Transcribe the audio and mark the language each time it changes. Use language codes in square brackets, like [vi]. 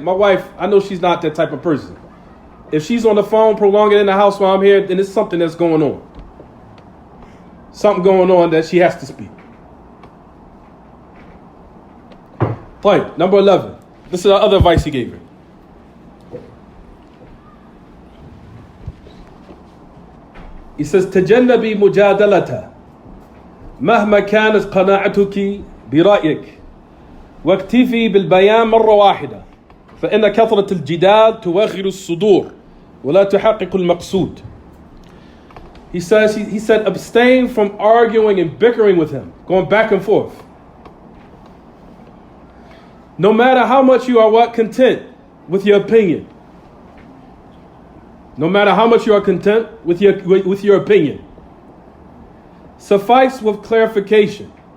[en] My wife, I know she's not that type of person. If she's on the phone, prolonging in the house while I'm here, then it's something that's going on. Something going on that she has to speak. Point number 11. This is the other advice he gave her. He says, [ar] تجنبي مجادلتها مهما كانت قناعتك برأيك واكتفي بالبيان مرة واحدة فإن كثرة الجدال توغل الصدور ولا تحقق المقصود. [en] He said, abstain from arguing and bickering with him, going back and forth. No matter how much you are content with your opinion. No matter how much you are content with your opinion. Suffice with clarification.